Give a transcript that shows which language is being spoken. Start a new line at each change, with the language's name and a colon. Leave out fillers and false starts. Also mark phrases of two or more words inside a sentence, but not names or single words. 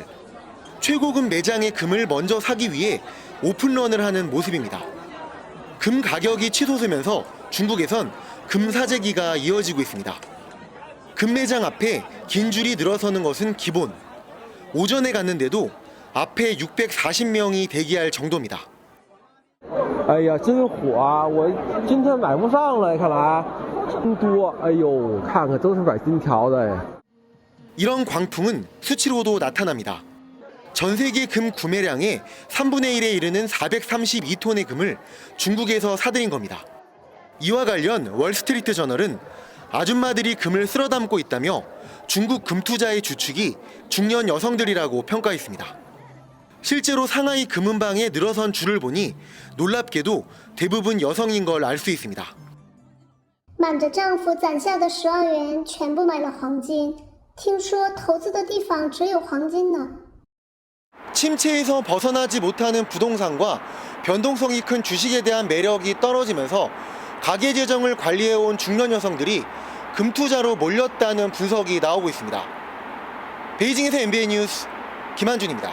Korean: 최고금 매장의 금을 먼저 사기 위해 오픈런을 하는 모습입니다. 금 가격이 치솟으면서 중국에선 금 사재기가 이어지고 있습니다. 금 매장 앞에 긴 줄이 늘어서는 것은 기본. 오전에 갔는데도 앞에 640명이 대기할 정도입니다.
Chinese: 哎呀，真火啊！我今天买不上了，看来真多。哎呦，看看都是买金条的。
Korean: 이런 광풍은 수치로도 나타납니다. 전 세계 금 구매량의 3분의 1에 이르는 432톤의 금을 중국에서 사들인 겁니다. 이와 관련 월스트리트 저널은 아줌마들이 금을 쓸어 담고 있다며 중국 금 투자의 주축이 중년 여성들이라고 평가했습니다. 실제로 상하이 금은방에 늘어선 줄을 보니 놀랍게도 대부분 여성인 걸 알 수 있습니다.
Chinese: 瞒着丈夫攒下的10万元全部买了黄金，听说投资的地方只有黄金呢。
Korean: 침체에서 벗어나지 못하는 부동산과 변동성이 큰 주식에 대한 매력이 떨어지면서 가계 재정을 관리해온 중년 여성들이 금 투자로 몰렸다는 분석이 나오고 있습니다. 베이징에서 MBN 뉴스 김한준입니다.